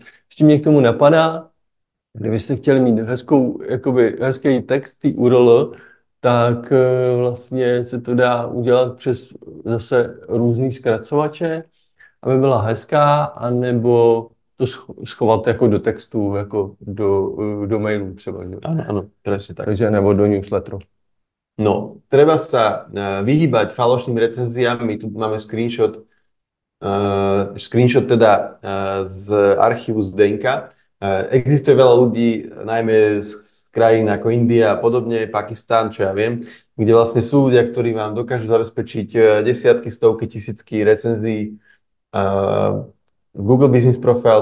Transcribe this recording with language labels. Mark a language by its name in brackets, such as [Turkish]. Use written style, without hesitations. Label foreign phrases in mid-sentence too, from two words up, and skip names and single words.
[Czech] Ještě mě k tomu napadá, kdybyste chtěli mít hezký text té URL, tak vlastně se to dá udělat přes zase různý zkracovače, aby byla hezká, anebo to schovat jako do textu, jako do mailů třeba. Že? [Slovak] Áno, presne tak. [Czech] Takže nebo do newsletteru. [Slovak] No, treba sa vyhýbať falošným recenziám. My tu máme screenshot teda z archívu Zdenka. Existuje veľa ľudí, najmä z krajín ako India a podobne, Pakistán, čo ja viem, kde vlastne sú ľudia, ktorí vám dokážu zabezpečiť desiatky, stovky, tisícky recenzií v Google Business Profile.